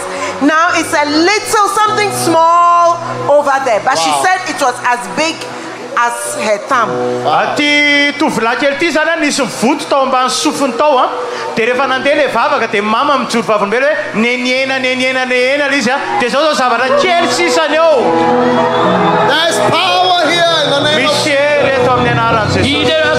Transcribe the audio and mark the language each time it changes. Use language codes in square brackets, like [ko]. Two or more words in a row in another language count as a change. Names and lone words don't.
[en] Now it's a little something small over there, but she said it was as big as her thumb. [mg] Ty tovolahy kely ty zany nisy voto tao ambany sofiny tao dia rehefa nandeha le vavaka dia mama mijoro vavolombelo hoe neniena izy dia zao zavatra kely sisany eo. [en] There's power here in the name of [mg] misy hery eto amin'ny anaran'i Jesosy.